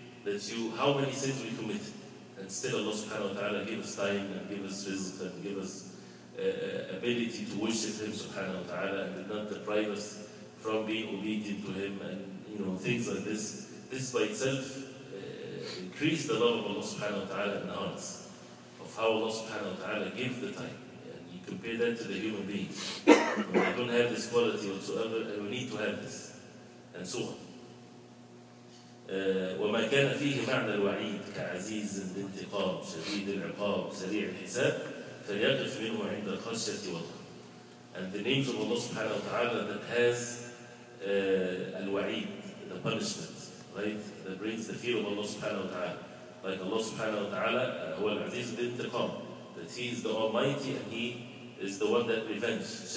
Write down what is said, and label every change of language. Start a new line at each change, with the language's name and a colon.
English: That how many sins we commit, and still Allah subhanahu wa ta'ala give us time and give us rizq and give us ability to worship Him subhanahu wa ta'ala and did not deprive us from being obedient to Him and things like this. This by itself increase the love of Allah subhanahu wa ta'ala in the hearts, of how Allah subhanahu wa ta'ala gives the time. Compare that to the human beings. They don't have this quality whatsoever, and we need to have this, and so on.
Arabic: وما كان فيه معنى الوعيد كعزيز الانتقام شديد العقاب سريع الحساب فليقف منه عند الخشية والله.
English: And the names of Allah subhanahu wa ta'ala that has al-wa'id, the punishment, right? That brings the fear of Allah subhanahu wa ta'ala. Like Allah subhanahu wa ta'ala,
Arabic: هو العزيز الانتقام,
English: that He is the Almighty and He is the one that revenges.